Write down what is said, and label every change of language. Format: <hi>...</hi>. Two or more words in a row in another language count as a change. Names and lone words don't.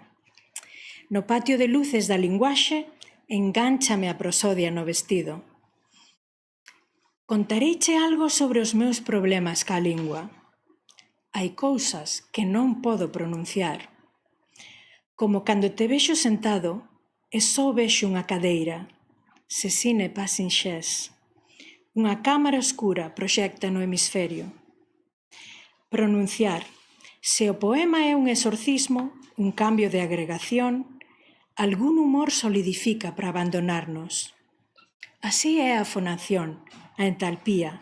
<gl>No patio de luces da linguaxe, engánchame a prosodia no vestido. Contareiche algo sobre os meus problemas ca lingua. Hai cousas que non podo pronunciar. Como cando te vexo sentado e só vexo unha cadeira.</gl> <fr>Ceci n'est pas une chaise.</fr> <gl>Unha cámara oscura proxecta no hemisferio. Pronunciar. Se o poema é un exorcismo, un cambio de agregación, algún humor solidifica para abandonarnos. Así é a fonación, a entalpía.</gl>